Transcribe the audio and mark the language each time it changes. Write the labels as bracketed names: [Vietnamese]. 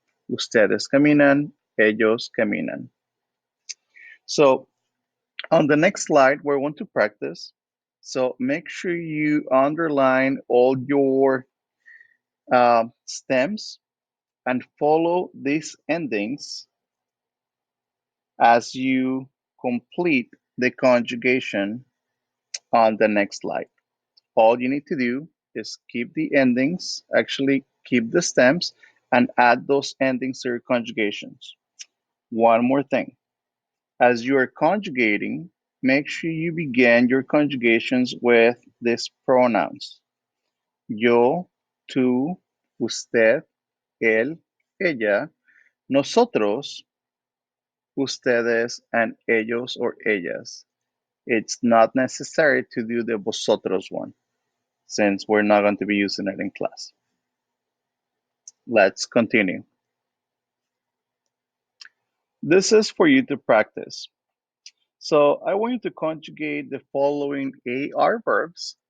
[Spanish] Ustedes caminan, ellos caminan. [English] So on the next slide, we want to practice. So make sure you underline all your stems and follow these endings as you complete the conjugation on the next slide. All you need to do is keep the endings, actually keep the stems, and add those endings to your conjugations. One more thing. As you are conjugating, make sure you begin your conjugations with these pronouns. [Spanish] Yo, tú, usted, él, ella, nosotros, ustedes, and ellos or ellas. [English] It's not necessary to do the vosotros one, since we're not going to be using it in class. Let's continue. This is for you to practice. So I want you to conjugate the following AR verbs.